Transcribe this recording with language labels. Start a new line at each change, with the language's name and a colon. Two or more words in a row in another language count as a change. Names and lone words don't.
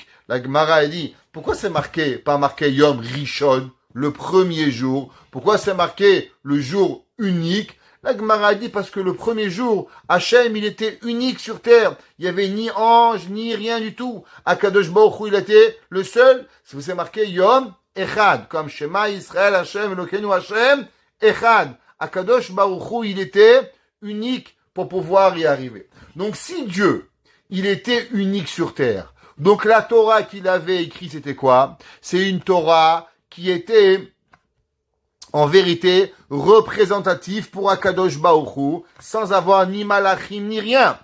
French: La Gemara a dit, pourquoi c'est marqué, pas marqué
Hebrew: יום ראשון,
French: le premier jour? Pourquoi c'est marqué le jour unique? La Gemara a dit parce que le premier jour, Hachem, il était unique sur terre. Il n'y avait ni ange, ni rien du tout.
Hebrew: הקדוש ברוך הוא,
French: il était le seul. C'est marqué
Hebrew: יום אחד,
French: comme
Hebrew: שמע ישראל ה', אלוקינו ה', אחד. הקדוש ברוך הוא,
French: il était unique pour pouvoir y arriver. Donc si Dieu, il était unique sur terre, donc la Torah qu'il avait écrite, c'était quoi? C'est une Torah qui était en vérité représentative pour
Hebrew: הקדוש ברוך הוא,
French: sans avoir ni malachim ni rien.